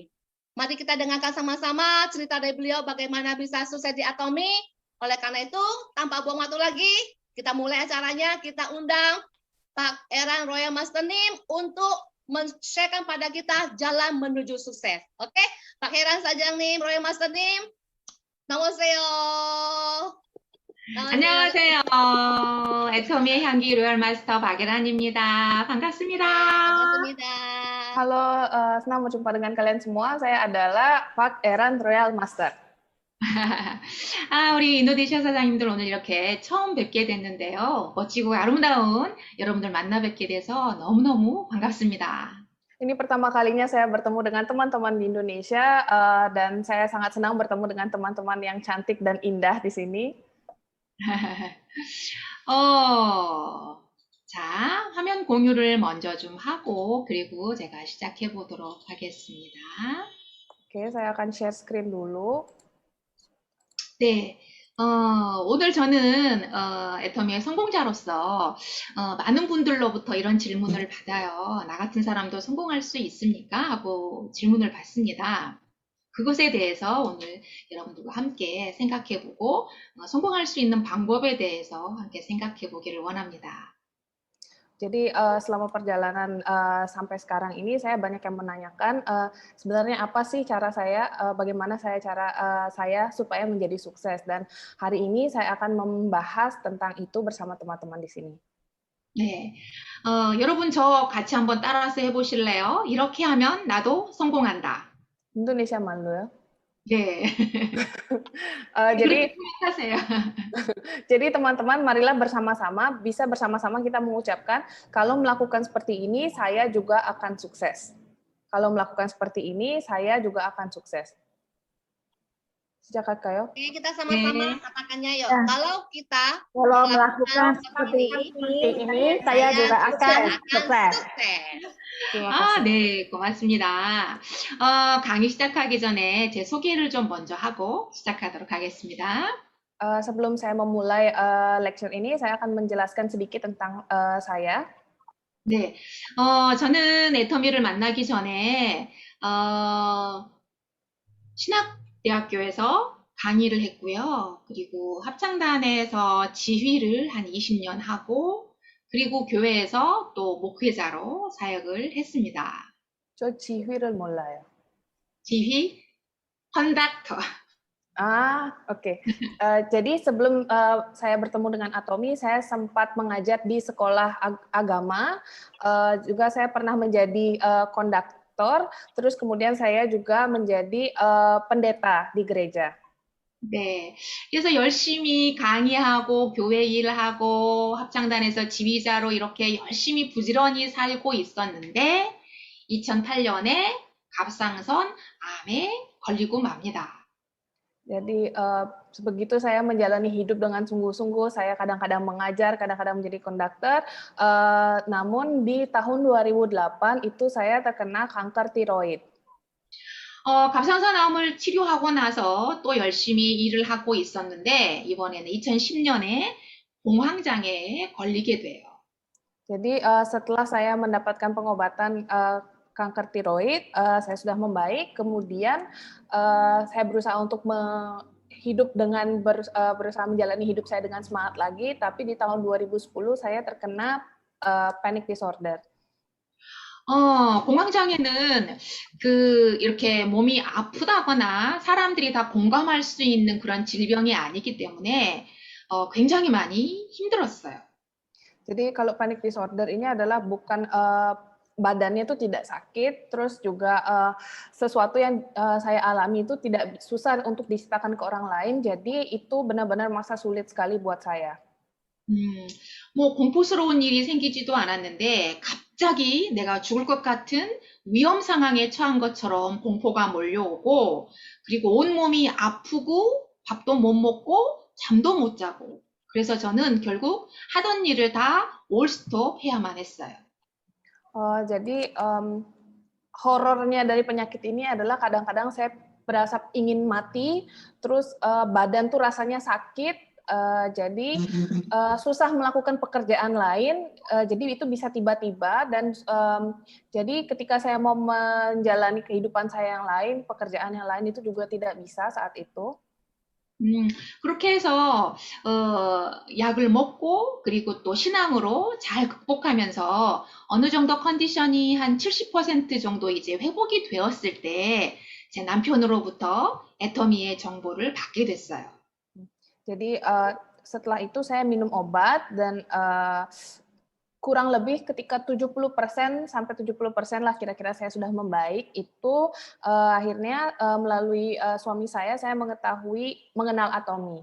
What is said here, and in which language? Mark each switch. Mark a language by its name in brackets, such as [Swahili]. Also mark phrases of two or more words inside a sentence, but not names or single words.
[Indonesian] Mari kita dengarkan sama-sama cerita dari beliau bagaimana bisa sukses di Atomi. Oleh karena itu, tanpa buang waktu lagi, kita mulai acaranya, kita undang Pak Eran Royal Master Nim untuk men-sharekan pada kita jalan menuju sukses. Oke, Pak Eran Sajang Royal Master Nim, [Korean] 나오세요. 안녕하세요. 애터미의 향기 로얄 마스터 박예란입니다. 반갑습니다. 반갑습니다. [Indonesian] Halo, senang berjumpa dengan kalian semua. Saya adalah Pak Eran Royal Master. [Korean] 우리 인도네시아 사장님들 오늘 이렇게 처음 뵙게 됐는데요. 멋지고 아름다운 여러분들 만나 뵙게 돼서 너무너무 반갑습니다. [Indonesian] Ini pertama kalinya saya bertemu dengan teman-teman di Indonesia, dan saya sangat senang bertemu dengan teman-teman yang cantik dan indah di sini. [Korean] 자, 화면 공유를 먼저 좀 하고 그리고 제가 시작해 보도록 하겠습니다. [Indonesian] Oke, saya akan [English] share screen [Indonesian] dulu. [Korean] 네, 오늘 저는 애터미의 성공자로서 많은 분들로부터 이런 질문을 받아요. 나 같은 사람도 성공할 수 있습니까? 하고 질문을 받습니다. 그것에 대해서 오늘 여러분들과 함께 생각해보고 성공할 수 있는 방법에 대해서 함께 생각해보기를 원합니다. [Indonesian] Jadi selama perjalanan sampai sekarang ini saya banyak yang menanyakan sebenarnya apa sih cara saya, bagaimana cara saya supaya menjadi sukses, dan hari ini saya akan membahas tentang itu bersama teman-teman di sini. [Korean] 네, 여러분 저 같이 한번 따라서 해보실래요? 이렇게 하면 나도 성공한다. [Indonesian] Indonesia malu ya. [Korean] 네. [Indonesian] Jadi teman-teman marilah bisa bersama-sama kita mengucapkan kalau melakukan seperti ini saya juga akan sukses. Kalau melakukan seperti ini saya juga akan sukses. [Korean] 시작할까요? [Indonesian] Oke, kita sama-sama [Korean] 네. [Indonesian] katakannya yuk. Ya. Kalau kita Kalau melakukan melakukan seperti seperti ini, ini, saya juga akan sukses. sukses. Terima [Korean] 아, [Indonesian] kasih. [Korean] 네, 고맙습니다. 강의 시작하기 전에 제 소개를 좀 먼저 하고 시작하도록 하겠습니다. [Indonesian] Sebelum saya memulai lecture ini, saya akan menjelaskan sedikit tentang saya. [Korean] 네, 저는 애터미를 만나기 전에 신학대학교에서 강의를 했고요. 그리고 합창단에서 지휘를 한 20년 하고, 그리고 교회에서 또 목회자로 사역을 했습니다. 저 지휘를 몰라요. 지휘, 컨덕터. [Indonesian] Oke. Jadi sebelum saya bertemu dengan Atomi, saya sempat mengajar di sekolah agama. Juga saya pernah menjadi konduktor. Terus kemudian saya juga menjadi pendeta di gereja. [Korean] 네. 그래서 열심히 강의하고 교회 일하고 합창단에서 지휘자로 이렇게 열심히 부지런히 살고 있었는데 2008년에 갑상선 암에 걸리고 맙니다. [Indonesian] Jadi begitu saya menjalani hidup dengan sungguh-sungguh, saya kadang-kadang mengajar, kadang-kadang menjadi konduktor. Namun di tahun 2008 itu saya terkena kanker tiroid. [Korean] 갑상선암을 치료하고 나서 또 열심히 일을 하고 있었는데 이번에는 2010년에 공황장애에 걸리게 돼요. [Indonesian] Jadi setelah saya mendapatkan pengobatan kanker tiroid, saya sudah membaik. Kemudian saya berusaha untuk hidup dengan berusaha menjalani hidup saya dengan semangat lagi. Tapi di tahun 2010 saya terkena [English] panic disorder. [Korean] 공황장애는 이렇게 몸이 아프다거나 사람들이 다 공감할 수 있는 그런 질병이 아니기 때문에 굉장히 많이 힘들었어요. [Indonesian] Jadi kalau [English] panic disorder [Indonesian] ini adalah bukan badannya itu tidak sakit, terus juga sesuatu yang saya alami itu tidak susah untuk diceritakan ke orang lain, jadi itu benar-benar masa sulit sekali buat saya. [Korean] 뭐 공포스러운 일이 생기지도 않았는데 갑자기 내가 죽을 것 같은 위험 상황에 처한 것처럼 공포가 몰려오고 그리고 온몸이 아프고 밥도 못 먹고 잠도 못 자고 그래서 저는 결국 하던 일을 다 올스톱 해야만 했어요. [Indonesian] Jadi horornya dari penyakit ini adalah kadang-kadang saya berasa ingin mati, terus badan tuh rasanya sakit, jadi susah melakukan pekerjaan lain, jadi itu bisa tiba-tiba dan jadi ketika saya mau menjalani kehidupan saya yang lain, pekerjaan yang lain itu juga tidak bisa saat itu. [Korean] 그렇게 해서 약을 먹고 그리고 또 신앙으로 잘 극복하면서 어느 정도 컨디션이 한 70% 정도 이제 회복이 되었을 때 제 남편으로부터 애터미의 정보를 받게 됐어요. [Indonesian] Jadi setelah itu saya minum obat dan kurang lebih ketika 70% sampai 70% lah kira-kira saya sudah membaik, itu akhirnya melalui suami saya mengenal Atomi.